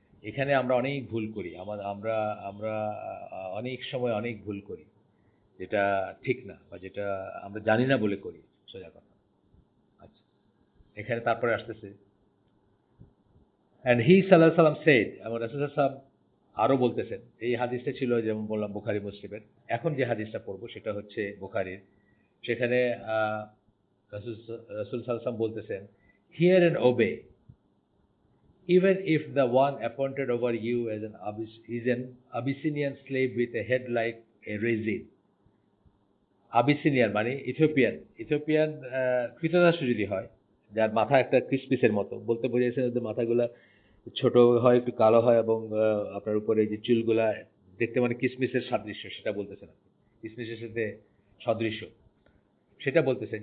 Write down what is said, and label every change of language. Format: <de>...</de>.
<bn>এখানে আমরা অনেক ভুল করি, আমরা আমরা অনেক সময় অনেক ভুল করি, যেটা ঠিক না, বা যেটা আমরা জানি না বলে করি, সোজা কথা। আচ্ছা, এখানে তারপরে আসতেছে,</bn> <en>and he sallallahu alaihi wasallam said,</en> <bn>এবং রাসূল সাল্লাল্লাহু আলাইহি ওয়াসাল্লাম আরো বলতেছেন। এই হাদিসটা ছিল যেমন বললাম বুখারী মুসলিমের। এখন যে হাদিসটা পড়বো সেটা হচ্ছে বুখারীর। সেখানে রাসূল সাল্লাল্লাহু আলাইহি ওয়াসাল্লাম বলতেছেন,</bn> <en>hear and obey, even if the one appointed over you as is an Abyssinian slave with a head like a raisin.</en> <bn>Abyssinian মানে ইথিওপিয়ান কৃতদাস যদি হয়, যার মাথা একটা ক্রিসপিসের মতো, বলতে বোঝাইছে ওদের মাথাগুলা ছোট হয়, একটু কালো হয়, এবং আপনার উপরে যে চুলগুলা দেখতে মানে কিসমিসের সাদৃশ্য, সেটা বলতেছেন আপনি, কিসমিসের সাথে সদৃশ্য, সেটা বলতেছেন।</bn>